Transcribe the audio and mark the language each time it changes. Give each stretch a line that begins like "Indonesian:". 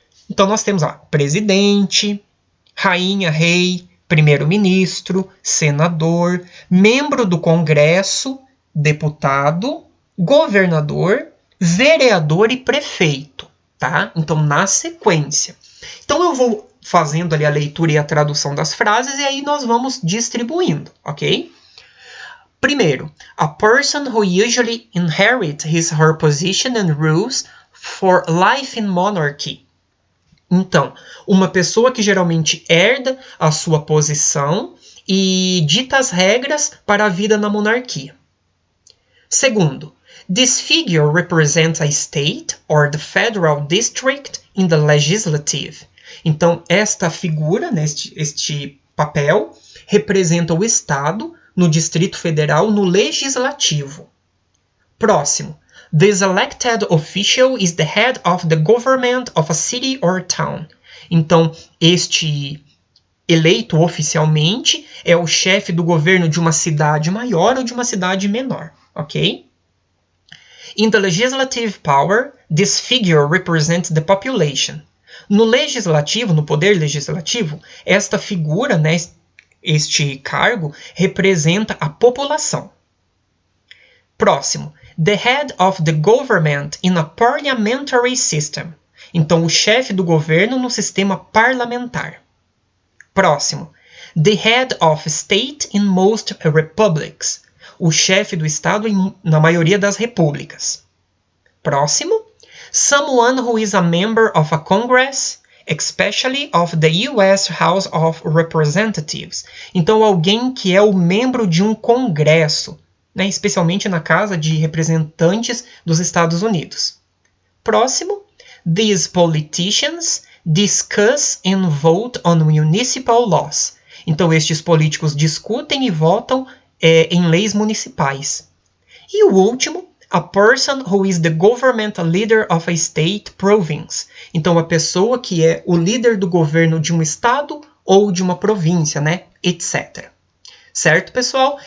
Portuguese: Então nós temos presidente, rainha, rei, primeiro-ministro, senador, membro do Congresso, deputado, governador, vereador e prefeito, tá? Então na sequência. Então eu vou fazendo ali a leitura e a tradução das frases e aí nós vamos distribuindo, ok? Primeiro,
English: a person who usually inherits her position and rules for life in monarchy.
Portuguese: Então, uma pessoa que geralmente herda a sua posição e dita as regras para a vida na monarquia. Segundo,
English: this figure represents a state or the federal district in the legislative.
Portuguese: Então, esta figura, este papel, representa o Estado no Distrito Federal, no Legislativo. Próximo.
English: This elected official is the head of the government of a city or town.
Portuguese: Então, este eleito oficialmente é o chefe do governo de uma cidade maior ou de uma cidade menor, ok?
English: In the legislative power, this figure represents the population.
Portuguese: No legislativo, no poder legislativo, esta figura, né, este cargo, representa a população. Próximo.
English: The head of the government in a parliamentary system.
Portuguese: Então, o chefe do governo no sistema parlamentar. Próximo.
English: The head of state in most republics.
Portuguese: O chefe do Estado na maioria das repúblicas. Próximo.
English: Someone who is a member of a Congress, especially of the US House of Representatives.
Portuguese: Então, alguém que é o membro de um congresso, né, especialmente na Casa de Representantes dos Estados Unidos. Próximo.
English: These politicians discuss and vote on municipal laws.
Portuguese: Então, estes políticos discutem e votam em leis municipais. E o último,
English: a person who is the government leader of a state province.
Portuguese: Então, a pessoa que é o líder do governo de um estado ou de uma província, né, etc. Certo, pessoal?